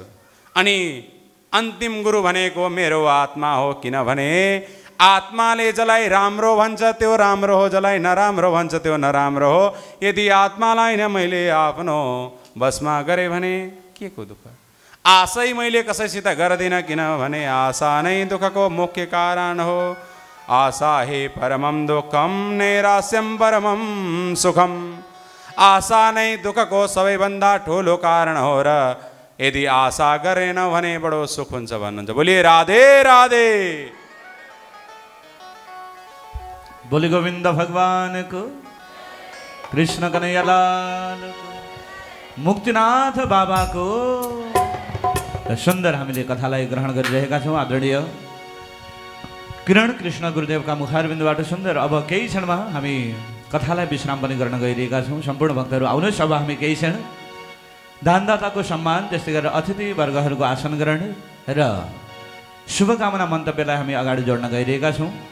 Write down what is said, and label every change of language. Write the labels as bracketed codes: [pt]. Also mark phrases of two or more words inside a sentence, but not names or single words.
[ne] अनि अन्तिम गुरु भनेको मेरो आत्मा हो, किनभने आत्माले जसलाई राम्रो भन्छ त्यो राम्रो हो, जसलाई नराम्रो भन्छ त्यो नराम्रो हो। यदि आत्मालाई नै मैले आफ्नो बसमा गरेँ भने के को दुःख। आशै मैले कसैसित गर्दिनँ, किनभने आशा नै दुःखको मुख्य कारण हो। [sa] आशा हे परमं दुःखम नैराश्यम परमं सुखम। [ne] आशा नै दुःखको सबैभन्दा ठुलो कारण हो र यदि आशा गरेन भने बडो सुख हुन्छ भन्नुहुन्छ। [hi] बोलिए राधे राधे। बोली गोविंद भगवान को, कृष्ण कन्हैया लाल को, मुक्तिनाथ बाबा को। [ne] सुंदर हामीले कथालाई ग्रहण गरिरहेका छौँ। आदरणीय किरण कृष्ण गुरुदेवका मुखारबिन्दबाट सुन्दर। अब केही क्षणमा हामी कथालाई विश्राम पनि गर्न गइरहेका छौँ। सम्पूर्ण भक्तहरू आउनुहोस्, अब हामी केही क्षण दानदाताको सम्मान, त्यस्तै गरेर अतिथि वर्गहरूको आसन ग्रहण र शुभकामना मन्तव्यलाई हामी अगाडि जोड्न गइरहेका छौँ।